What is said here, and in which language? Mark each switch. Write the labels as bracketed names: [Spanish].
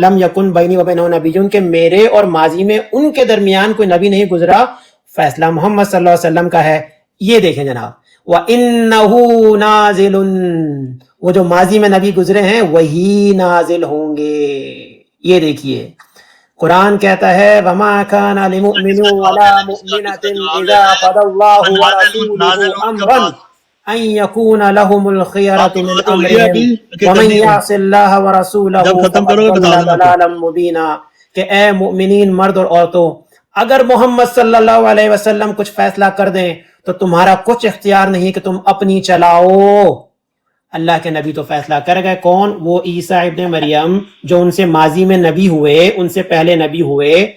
[Arabic] لم یکن بینی و بینہ نبی، [Urdu] کہ میرے اور ماضی میں ان کے درمیان کوئی نبی نہیں گزرا. فیصلہ محمد صلی اللہ علیہ وسلم کا ہے. یہ دیکھیں جناب، [Arabic] وَإِنَّهُ نَازِلٌ، [Urdu] وہ جو ماضی میں نبی گزرے ہیں وہی نازل ہوں گے. یہ دیکھیے قرآن کہتا ہے [Arabic] وما كان لمؤمن ولا مؤمنة اذا قضى الله ورسوله امرا ان يكون لهم الخيرة من امرهم ومن يعص الله ورسوله فقد ضل ضلالا مبينا. [Urdu] کہ اے مؤمنین مرد اور عورتوں، اگر محمد صلی اللہ علیہ وسلم کچھ فیصلہ کر دیں تو تمہارا کچھ اختیار نہیں کہ تم اپنی چلاؤ. اللہ کے نبی تو فیصلہ کر گئے. کون؟ وہ عیسیٰ ابن مریم جو ان سے ماضی میں نبی ہوئے، ان سے پہلے نبی ہوئے.